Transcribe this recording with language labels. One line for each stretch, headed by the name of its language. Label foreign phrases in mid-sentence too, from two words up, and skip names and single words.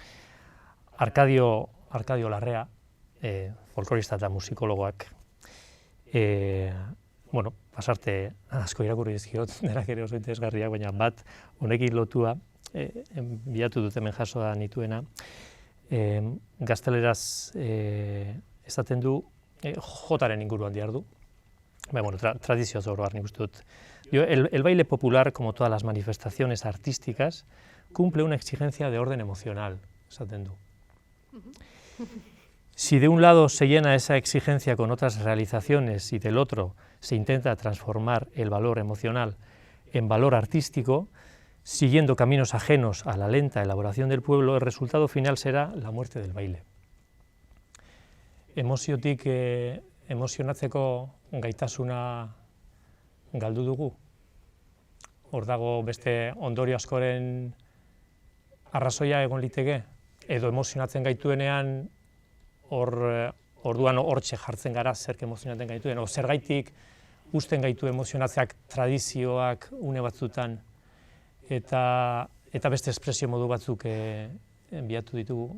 Basque: Arkadio Larrea, folklorista eta musikologoak, pasarte asko irakurri dizkiot, denak ere oso interesgarriak, baina bat honekin lotua, bilatu dut hemen jasoa nituena, gazteleraz esaten du, jotaren inguruan dihardu, tradizioaz oro nik uste dut.
Spanish: El baile popular, como todas las manifestaciones artísticas, cumple una exigencia de orden emocional,
Basque: esaten du.
Spanish: Si de un lado se llena esa exigencia con otras realizaciones y del otro se intenta transformar el valor emocional en valor artístico, siguiendo caminos ajenos a la lenta elaboración del pueblo, el resultado final será la muerte del baile.
Basque: Emozionatzeko gaitasuna galdu dugu. Hor dago beste ondorio askoren arrazoia egon liteke, edo emozionatzen gaituenean orduan hortxe jartzen gara zerk emozionatzen gaituen, o zergaitik uzten gaitu emozionatzeak tradizioak une batzutan eta beste espresio modu batzuk enbiatu ditugu.